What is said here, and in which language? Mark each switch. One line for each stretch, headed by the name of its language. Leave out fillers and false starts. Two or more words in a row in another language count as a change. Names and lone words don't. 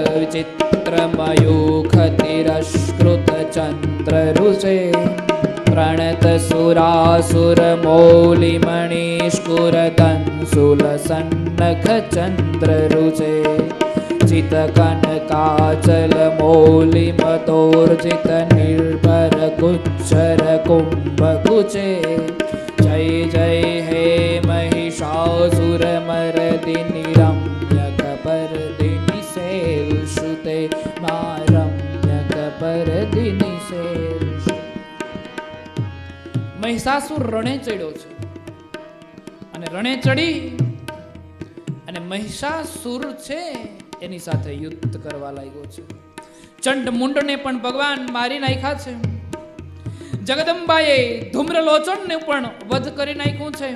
Sanskrit: चित्रमयुखतिरस्कृत चंद्र रुचे प्रणत सुरासुर मौलिमणिष्कुर दंशुल सन्नख चंद्र रुचे चित कनकाचल मौलिमतोर्जित निर्भर गुच्छर कुंभ कुचे जय जय हे महिषासुर मर्दिनि रम्यकपर्दिनि शैलसुते मा रम्यकपर्दिनि शैलसुते।
Gujarati: મહિષાસુર રણે ચડ્યો છે અને રણે ચડી અને મહિષાસુર છે એની સાથે યુદ્ધ કરવા લાગ્યો છે. ચંડ મુંડને પણ ભગવાન મારી નાખ્યા છે. જગદંબાએ ધૂમ્રલોચનને પણ વધ કરી નાખ્યું છે.